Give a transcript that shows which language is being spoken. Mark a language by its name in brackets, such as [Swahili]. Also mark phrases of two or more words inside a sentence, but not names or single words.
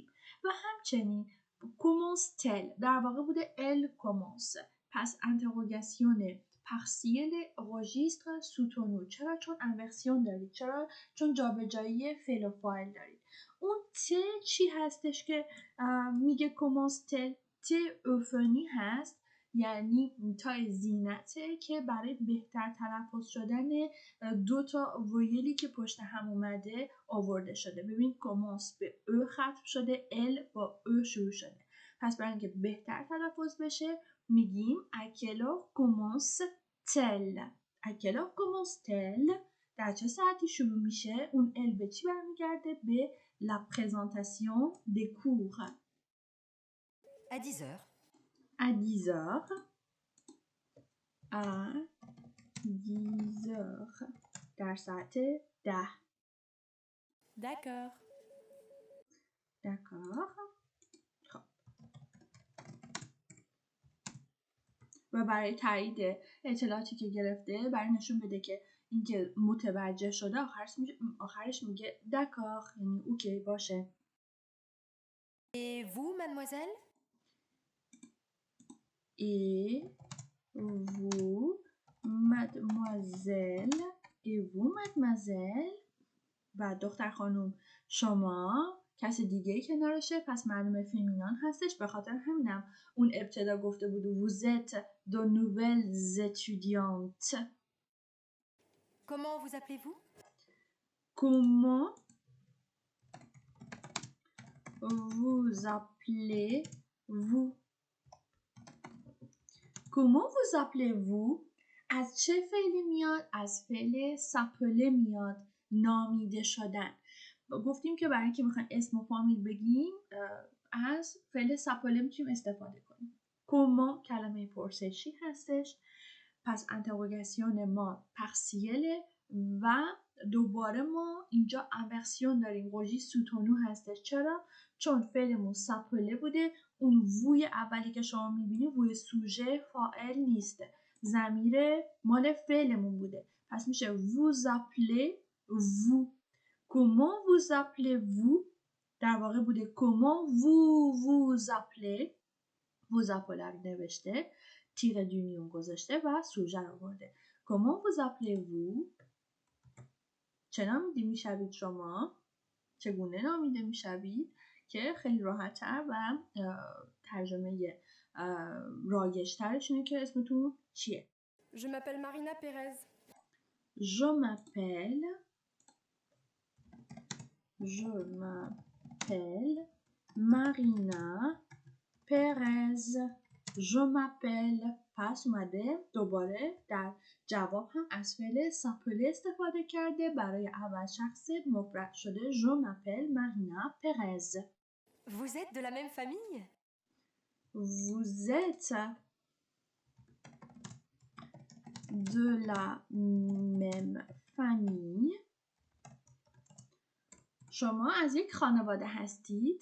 [Persian] و همچنین [French] commence-t-elle [Persian] در واقع بوده [French] elle commence، پس interrogation partielle registre soutenu. چرا؟ [Persian] چون انورسیون دارید. چرا؟ چون جابجایی فعل و فاعل دارید. اون ت چی هستش که میگه [French] commence-t-elle؟ [Persian] ت اوفونی هست یعنی تای زینته که برای بهتر تلفظ شدن 2 تا ویلی که پشت هم اومده آورده شده. ببین کمانس به او ختم شده، ال با او شروع شده. پس برای اینکه بهتر تلفظ بشه میگیم [French] à quelle heure commence-t-elle. à quelle heure commence-t-elle [Persian] در چه ساعتی شروع میشه؟ اون ال به چی برمیگرده؟ [French] به la présentation des cours. À 10 heures. À 10 heures. À 10 heures. [Persian] در ساعت 10. [French] D'accord. D'accord. [Persian] خب. و برای تایید اطلاعاتی که گرفته، برای نشون بده که اینکه متوجه شده، آخرش میگه دکار، یعنی اوکی باشه. [French] Et vous, mademoiselle? Et vous, mademoiselle. Et vous, mademoiselle. [Persian] و دختر خانم شما، کسی دیگه کنارشه، پس معلومه فیمینان هستش. به خاطر همینم اون ابتدا گفته بود [French] vous êtes de nouvelles étudiantes. Comment vous appelez-vous? Comment vous appelez-vous? Comment vous appelez-vous؟ [Persian] از چه فعلی میاد؟ از فعل سپله میاد، نامیده شدن. گفتیم که برای اینکه میخوایم اسم و فامیل بگیم از فعل سپله میتونیم استفاده کنیم. کما کلمه پرسشی هستش، پس انتروگاسیون ما پارسیله و دوباره ما اینجا انورسیون داریم، [French] registre soutenu [Persian] هستش. چرا؟ چون فعلمون سپله بوده. اون ووی اولی که شما میبینید ووی سوژه فاعل نیسته، ضمیر مال فعلمون بوده. پس میشه [French] vous appelez vous. comment vous appelez-vous [Persian] در واقع بوده [French] comment vous appelez. vous appelez [Persian] رو نوشته، [French] trait d'union [Persian] گذاشته و سوژه رو برده. [French] comment vous appelez-vous؟ [Persian] چه نامیده میشوید شما؟ چگونه نامیده میشوید؟ که خیلی راحت‌تر و ترجمه رایج‌ترش اینه که اسمتون چیه؟ [French] Je m'appelle Marina Pérez. Je m'appelle Marina Pérez. Je m'appelle. [Persian] پس اومده دوباره در جواب هم از فعل ساپله استفاده کرده، برای اول شخص مفرد شده. [French] Je m'appelle Marina Pérez. Vous êtes de la même famille? Vous êtes de la même famille. [Persian] شما از یک خانواده هستید.